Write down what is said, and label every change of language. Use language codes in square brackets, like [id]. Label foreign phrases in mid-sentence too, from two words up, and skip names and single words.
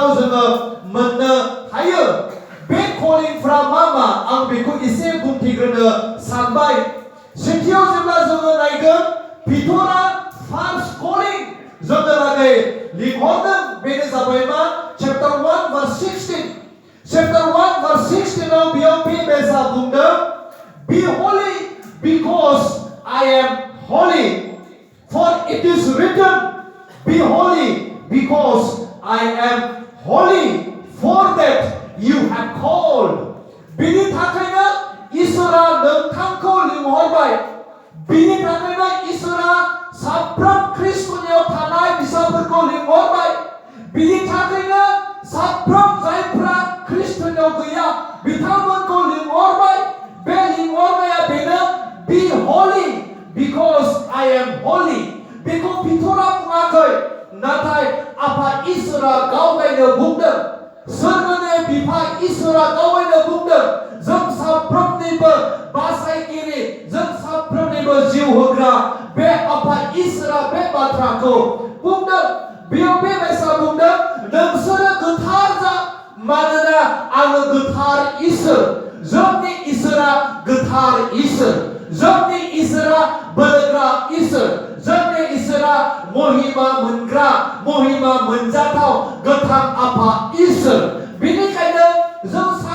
[brx] जोङो मोननो हायो बे कलिंफ्रा मा आं बेखौ एसे बुंथिग्रोनो सानबाय सेथियाव जेब्ला जोङो नायगोन पिटरा फार्स्ट कलिं जोंनो लागै लिंहरदों बेनो जाबाय मा [en] chapter 1 verse 16 chapter 1 verse 16 [brx] आव बेयाव बेबायसा बुंदों [en] be holy because I am holy for it is written be holy because I am holy for that you have called [brx] बिनि थाखायनो इसोरा नोंथांखौ लिंहरबाय बिनि थाखायनो इसोरा साफ्रोम ख्रिस्ट'नियाव थानाय बिसाफोरखौ लिंहरबाय बिनि थाखायनो साफ्रोम जायफ्रा ख्रिस्ट'नियाव गैया बिथांमोनखौ लिंहरबाय बे लिंहरनाया बेनो [en] be holy because I am holy [brx] बेखौ पिटरा बुङाखै नाथाय आफा इसोरा गावगायनो बुंदों सोरगोनि बिफा इसोरा गावगायनो बुंदों जों साफ्रोमनिबो बासायगिरि जों साफ्रोमनिबो जिउ होग्रा बे आफा इसोरा बे बाथ्राखौ बुंदों बेयाव बेबायसा बुंदों नोंसोरो गोथार जा मानोना आङो गोथार इसोर जोंनि इसोरा गोथार इसोर जोंनि इसोरा बोलोग्रा इसोर जोंनि इसोरा महिमा मोनग्रा महिमा मोनजाथाव गोथार आफा इसोर बेनिखायनो जों